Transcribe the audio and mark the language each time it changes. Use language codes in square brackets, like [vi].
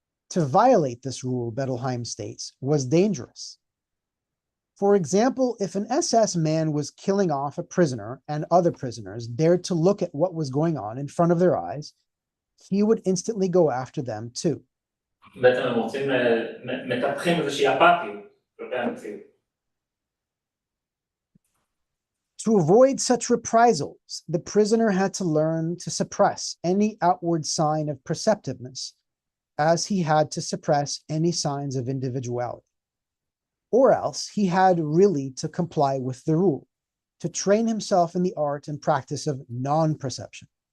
[en] To violate this rule, Bettelheim states, was dangerous. For example, if an SS man was killing off a prisoner and other prisoners dared to look at what was going on in front of their eyes, he would instantly go after them too. [he] בעצם הם רוצים, מטפחים איזושהי אפתיות כלפי המציאות. [en] To avoid such reprisals, the prisoner had to learn to suppress any outward sign of perceptiveness, as he had to suppress any signs of individuality. Or else he had really to comply with the rule, to train himself in the art and practice of non-perception.